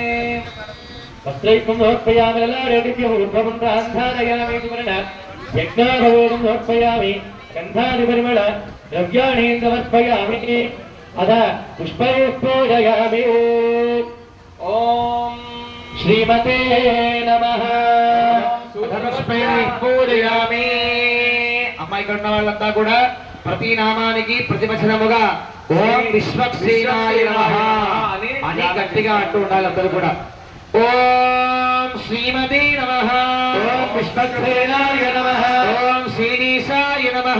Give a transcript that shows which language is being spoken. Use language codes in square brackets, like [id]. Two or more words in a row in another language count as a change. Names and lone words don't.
[sa] वस्त्रैकं समर्पयामि ललाटेभ्यः ऊर्ध्वं प्रान्धारयामि सुवर्ण यज्ञाभवेदं समर्पयामि गन्धादिपरिमळ द्रव्याणि समर्पयामि अथ पुष्पैः पूजयामि ओम श्रीमते नमः पुष्पैः पूजयामि [te] అమ్మాయి కన్న వాళ్ళంతా కూడా ప్రతి నామానికి ప్రతివచనముగా [sa] ఓం విశ్వక్సేనాయ నమః [te] అని గట్టిగా అంటూ ఉండాలి అందరూ కూడా [sa] ఓం శ్రీమతే నమః ఓం విశ్వక్సేనాయ నమః ఓం శ్రీనిశాయ నమః